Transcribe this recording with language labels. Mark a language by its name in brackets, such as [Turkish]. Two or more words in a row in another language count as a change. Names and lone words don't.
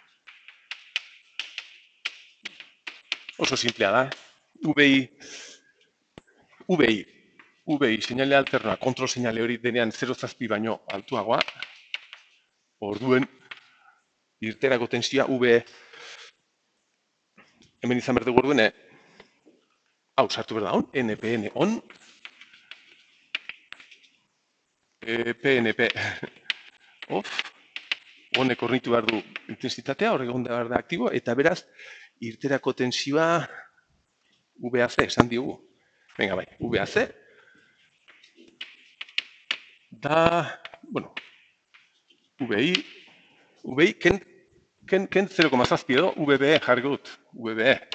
[Basque] Oso simplea da, VI seinale alternoa, kontrol seinale hori denean 0,7 baino altuagoa, orduen irterako tensioa V, hemen izan behar dugu orduen, hau sartu behar da hon, NPN on, PNP off, honek hornitu behar du intensitatea, horrek egon behar da aktibo, eta beraz, irterako tensioa VAC, esan diogu. Venga, bai, VAC, da, bueno, VI, ken 0,7 edo, VBE jarri dut, VBE.